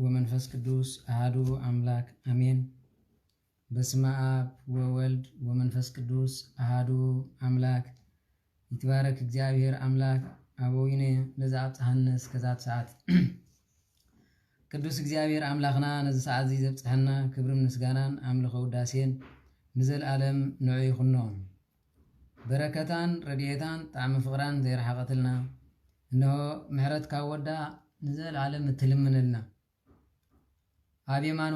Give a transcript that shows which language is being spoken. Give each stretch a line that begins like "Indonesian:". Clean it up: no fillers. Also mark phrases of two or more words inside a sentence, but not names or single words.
Geez: ወመንፈስ ቅዱስ አሐዱ አምላክ አሜን። በስመ አብ ወወልድ ወመንፈስ ቅዱስ አሐዱ አምላክ። ይትባረክ እግዚአብሔር አምላክ አበዊነ ለዘአብጽሐነ እስከዛት ሰዓት።
Tigrinya: ቅዱስ እግዚአብሔር አምላኽና ነዚ ሰዓት እዚ ዘብጽሐና ክብርን ምስጋናን አምልኾ ውዳሴን ንዘለዓለም ንዑ ይኹኖ። በረከታን ረድኤታን ጣዕሚ ፍቕራን ዘይረሓቐትልና እነሆ ምሕረት ካብ ወዳ ንዘለዓለም እትልምነልና ኣብ የማን